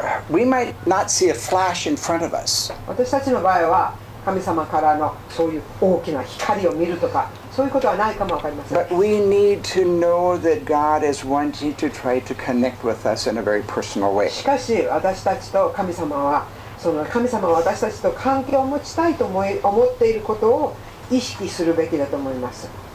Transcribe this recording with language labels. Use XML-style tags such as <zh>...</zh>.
<en>We might not see a flash in front of us.</en> <ja>私たちの場合は神様からのそういう大きな光を見るとかそういうことはないかもわかりません。</ja> <en>But we need to know that God is wanting to try to connect with us in a very personal way.</en> <ja>しかし私たちと神様は神様は私たちと関係を持ちたいと思っていることを意識するべきだと思います。</ja>